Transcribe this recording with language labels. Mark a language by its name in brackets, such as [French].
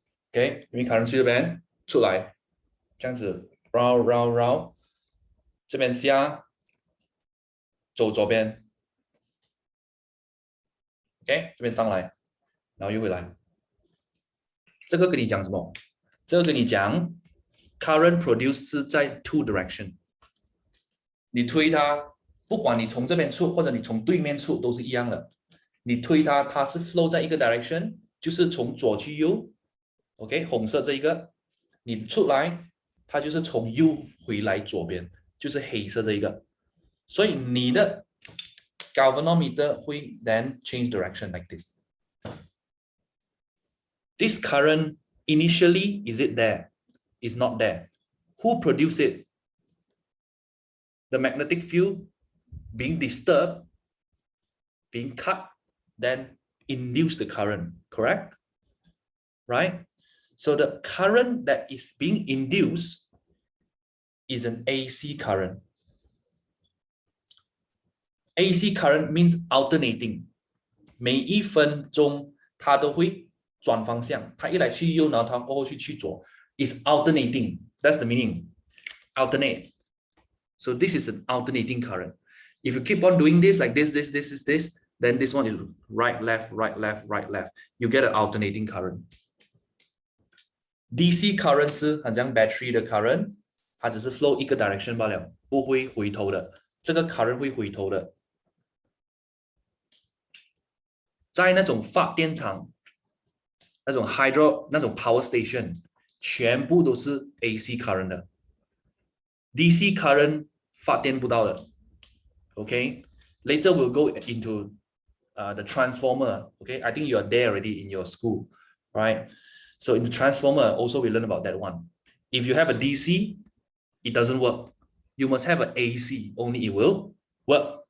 [Chinese] Okay, 因为 current 这边出来，这样子 round， 这边下，走左边 ，OK， 这边上来，然后又回来。这个跟你讲什么？这个跟你讲 ，current produce 是在 [English] two direction。 [Chinese] 你推它，不管你从这边出或者你从对面出都是一样的。你推它，它是 flow 在一个 direction， 就是从左去右。 OK， 红色这一个，你出来，它就是从右回来左边，就是黑色这一个。所以你的 [English] galvanometer 会 then change direction like this. This current initially, is it there? Is not there. Who produced it? The magnetic field being disturbed, being cut, then induce the current, correct? Right? So the current that is being induced is an AC current. AC current means alternating. [Chinese] 每一分钟它都会转方向，它一来去右，然后它过后去左。 [English] Is alternating. That's the meaning. Alternate. So this is an alternating current. If you keep on doing this like this, then this one is right, left, right, left, right, left. You get an alternating current. [Chinese] DC current 是好像 battery 的 current， 它只是 flow 一个 direction 罢了，不会回头的。这个 current 会回头的。在那种发电厂、那种 hydro、那种 power station， 全部都是 AC current 的。 DC current 发电不到的。 [English] Okay, later we'll go into the transformer. Okay, I think you are there already in your school, right? So in the transformer, also we learn about that one. If you have a DC, it doesn't work. You must have an AC, only it will work.